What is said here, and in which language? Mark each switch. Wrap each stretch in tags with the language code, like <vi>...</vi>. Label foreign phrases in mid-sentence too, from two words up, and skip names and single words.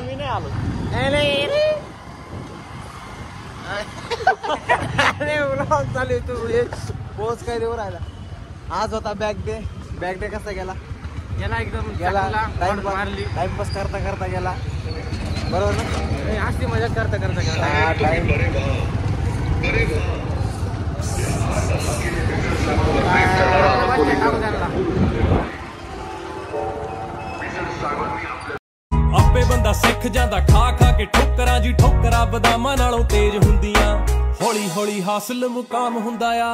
<mr>मी नाही आलो. व्लॉग चालू आहे. तू पोस्ट काय देऊ राहिला. आज होता</mr> <en>bag day</en> <mr>कसा गेला? याला एकदम गेला. मारली. टाइमपास करता करता गेला, बरोबर ना? असली मजा करता करता</mr> <pa>ਆਪੇ ਬੰਦਾ ਸਿੱਖ ਜਾਂਦਾ ਖਾ ਖਾ ਕੇ ਠੋਕਰਾਂ ਜੀ। ਠੋਕਰਾਂ ਬਦਾਮਾਂ ਨਾਲੋਂ ਤੇਜ਼ ਹੁੰਦੀਆਂ। ਹੌਲੀ ਹੌਲੀ ਹਾਸਲ ਮੁਕਾਮ ਹੁੰਦਾ ਆ।</pa>